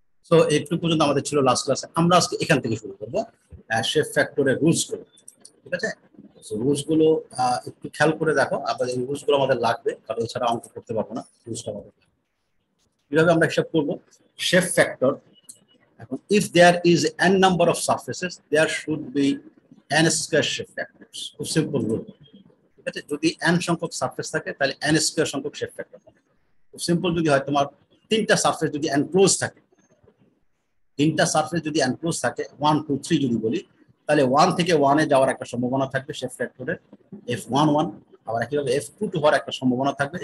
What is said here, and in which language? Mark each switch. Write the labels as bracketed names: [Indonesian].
[Bangla] তো এইটুকু পর্যন্ত আমাদের ছিল লাস্ট ক্লাসে। আমরা আজকে এখান থেকে শুরু করবো শেপ ফ্যাক্টরের রুলস গুলো। ঠিক আছে, রুলস গুলো একটু খেয়াল করে দেখো, আপনাদের এই রুলস গুলো আমাদের লাগবে, কারণ এছাড়া অঙ্ক করতে পারবো না। রুলসটা আমাদের কিভাবে আমরা হিসাব করবো শেপ ফ্যাক্টর। [English] এখন if there is n number of surfaces there should be n square shape factors, [Bangla] খুব সিম্পল রুল। ঠিক আছে, যদি n সংখ্যক সারফেস থাকে তাহলে n স্কয়ার সংখ্যক শেপ ফ্যাক্টর হবে। খুব সিম্পল, যদি হয় তোমার তিনটা সারফেস যদি n ক্লোজ থাকে, তিনটা সারফেস যদি n ক্লোজ থাকে 1 2 3 যদি বলি, তাহলে 1 থেকে 1 এ যাওয়ার একটা সম্ভাবনা থাকবে শেপ ফ্যাক্টরের f11, আবার একইভাবে f22 হওয়ার একটা সম্ভাবনা থাকবে।